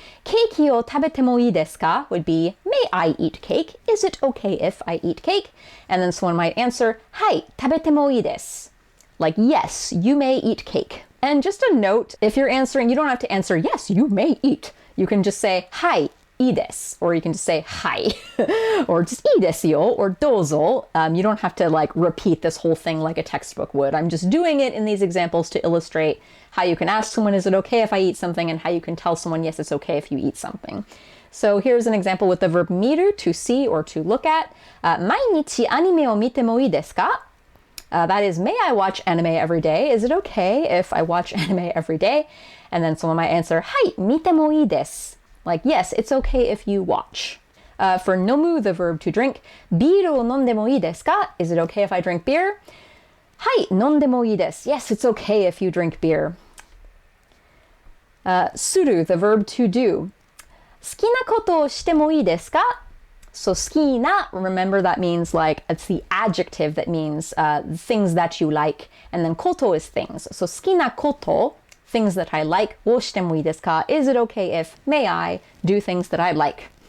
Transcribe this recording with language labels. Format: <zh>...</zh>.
<ja>ケーキを食べてもいいですか</ja> <en>would be, may I eat cake? Is it okay if I eat cake? And then someone might answer,</en> <ja>はい、食べてもいいです.</ja> <en>Like, yes, you may eat cake. And just a note, if you're answering, you don't have to answer, yes, you may eat. You can just say,</en> <ja>はい、いいです.</ja> <en>Or you can just say, はい. Or just</en> <ja>いいですよ,</ja> <en>or どうぞ. You don't have to like repeat this whole thing like a textbook would. I'm just doing it in these examples to illustrate how you can ask someone, is it okay if I eat something? And how you can tell someone, yes, it's okay if you eat something. So here's an example with the verb 見る, to see or to look at.</en> <ja>毎日アニメを見てもいいですか?</ja> <en>That is, may I watch anime every day? Is it okay if I watch anime every day? And then someone might answer,</en> <ja>はい、見てもいいです.</ja> <en>Like, yes, it's okay if you watch. For 飲む, the verb to drink,</en> <ja>ビールを飲んでもいいですか?</ja> <en>Is it okay if I drink beer?</en> <ja>はい、飲んでもいいです.</ja> <en>Yes, it's okay if you drink beer. する, the verb to do.</en> <ja>好きなことをしてもいいですか?</ja> <en>So 好きな, remember that means like, it's the adjective that means things that you like. And then こと is things. So 好きなこと, things that I like,</en> <ja>をしてもいいですか?</ja> <en>Is it okay if, may I do things that I like?</en>